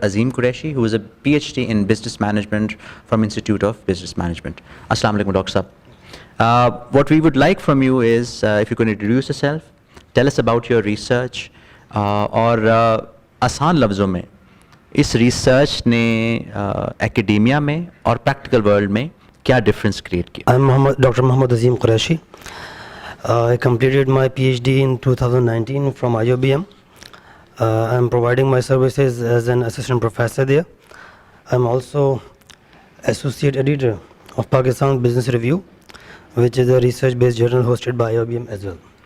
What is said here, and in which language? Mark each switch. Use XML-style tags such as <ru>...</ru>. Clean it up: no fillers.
<en>Azim Qureshi, who is a PhD in Business Management from Institute of Business Management. Assalamu alaikum, Dr. Saab. What we would like from you is, if you could introduce yourself, tell us about your research,</en> <ur>اور آسان لفظوں میں اس research نے ایکیڈیمیا میں اور practical world میں کیا difference create کیا؟</ur> <en>Dr. Muhammad Azim Qureshi. I completed my PhD in 2019 from IOBM. I'm providing my services as an assistant professor there. I'm also associate editor of Pakistan Business Review, which is a research-based journal hosted by IOBM as well.</en>